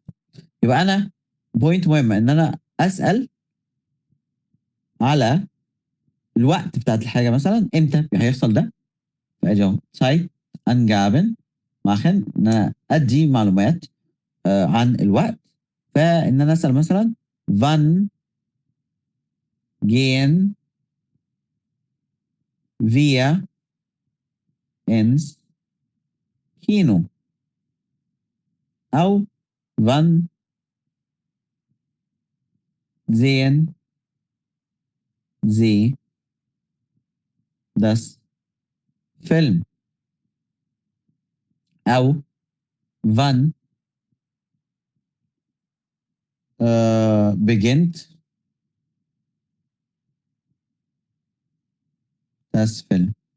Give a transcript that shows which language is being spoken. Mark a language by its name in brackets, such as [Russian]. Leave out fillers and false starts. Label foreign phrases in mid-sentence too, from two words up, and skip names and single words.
[Arabic] يبقى أنا بوينت مهمة إن أنا أسأل على الوقت بتاعت الحاجة مثلا إمتى هيحصل ده. فأجي أهو [German] Zeit Angaben machen [Arabic] إن أنا أدي معلومات عن الوقت. فإن أنا أسأل مثلا [German] wann gehen wir ins Kino أو wann sehen Sie das Film أو wann beginnt das Film.